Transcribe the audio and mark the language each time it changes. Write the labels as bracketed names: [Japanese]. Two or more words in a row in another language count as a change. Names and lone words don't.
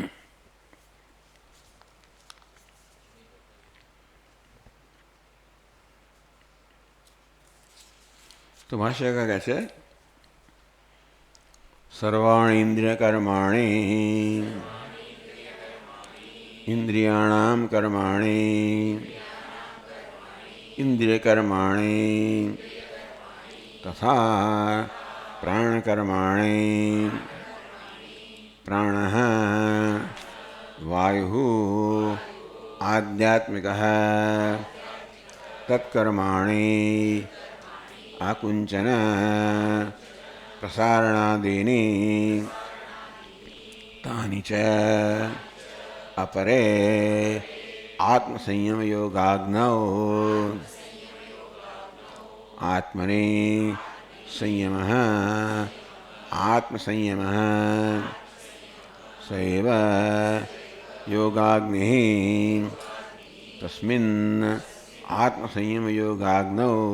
[Gujarati] તો ભાષ્યકાર કહે છે [Sanskrit] સર્વાણી ઇન્દ્રિય કર્માણી ઇન્દ્રિયાણામ કર્માણી ઇન્દ્રિય કર્માણી તથા પ્રાણ કર્માણી પ્રાણઃ વાયુઃ આધ્યાત્મિકઃ તત્કર્માણી આકુંચન પ્રસારણાદીની તાનિ ચ अपरे आत्मसंयम योगाग्नौ आत्मने संयमः आत्मसंयमः सैव योगाग्निः तस्मिन् आत्मसंयम योगाग्नौ